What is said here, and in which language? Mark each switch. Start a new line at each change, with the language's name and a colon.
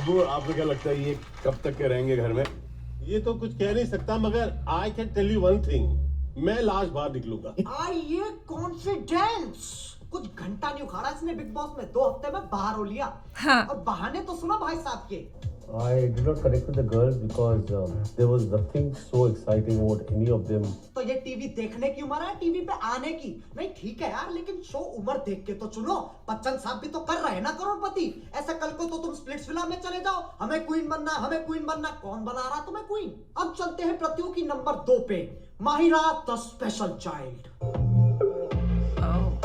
Hindi: अब्बू, आपको क्या लगता है ये कब तक के रहेंगे घर में? ये तो कुछ कह नहीं सकता, मगर
English: I can tell you one thing,
Hindi: मैं लास्ट बार निकलूंगा। ये कॉन्फिडेंस कुछ घंटा नहीं उखाड़ा इसने बिग बॉस में, 2 हफ्ते में बाहर हो लिया। और बहाने तो सुनो भाई साहब के।
English: I did not connect with the girls because there was nothing so exciting about any of them.
Hindi: तो ये टीवी देखने की उम्र है, टीवी पे आने की नहीं। ठीक है यार, लेकिन शो उम्र देख के तो चुनो। बच्चन साहब भी तो कर रहे हैं ना करोड़पति। ऐसे कल को तो तुम स्प्लिट्सविला में चले जाओ, हमें क्वीन बनना, हमें क्वीन बनना। कौन बना रहा तुम्हें क्वीन? अब चलते हैं प्रतियोगी नंबर 2 पे, माहिरा द स्पेशल चाइल्ड।